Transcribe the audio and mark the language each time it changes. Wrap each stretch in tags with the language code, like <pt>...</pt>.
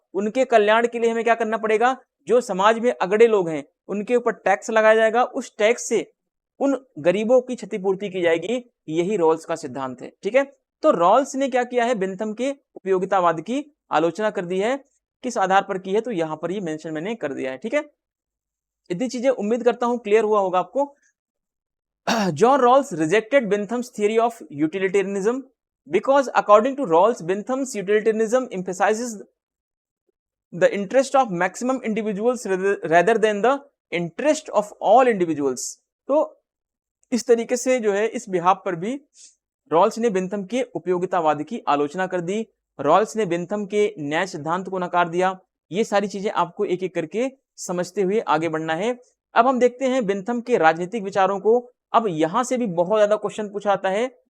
<hi>उनके कल्याण के लिए हमें क्या करना पड़ेगा, जो समाज में अगड़े लोग हैं उनके ऊपर टैक्स लगाया जाएगा, उस टैक्स से उन गरीबों की क्षतिपूर्ति की जाएगी। यही रॉल्स का सिद्धांत है। ठीक है, तो रॉल्स ने क्या किया है, बेंथम के उपयोगितावाद की आलोचना कर दी है। किस आधार पर की है, तो यहां पर ये मेंशन मैंने कर दिया है। ठीक है, इतनी चीजें उम्मीद करता हूं क्लियर हुआ होगा आपको।</hi> <en>John Rawls rejected Bentham's theory of utilitarianism because, according to Rawls, Bentham's utilitarianism emphasizes the interest of maximum individuals rather than the interest of all individuals।</en> <hi>तो इस तरीके से जो है, इस बिहाफ पर भी रॉल्स ने बेंथम के उपयोगितावाद की आलोचना कर दी। रॉल्स ने बेंथम के न्याय सिद्धांत को नकार दिया। ये सारी चीजें आपको एक एक करके समझते हुए आगे बढ़ना है। अब हम देखते हैं बेंथम के राजनीतिक विचारों को। अब यहां से भी बहुत ज्यादा क्वेश्चन पूछा आता है।</hi>